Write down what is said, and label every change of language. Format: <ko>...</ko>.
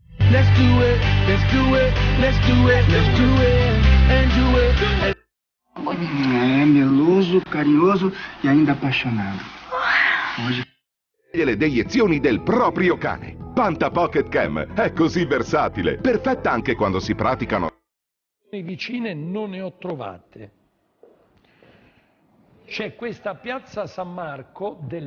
<en>Let's do it, let's do it, let's do it, let's do it, and do it.</en> <pt>É meloso, carinhoso e ainda apaixonado. Hoje...</pt> <it>Le deiezioni del proprio cane. Panta Pocket Cam è così versatile, perfetta anche quando si praticano. Vicine non ne ho trovate. C'è questa piazza San Marco</it>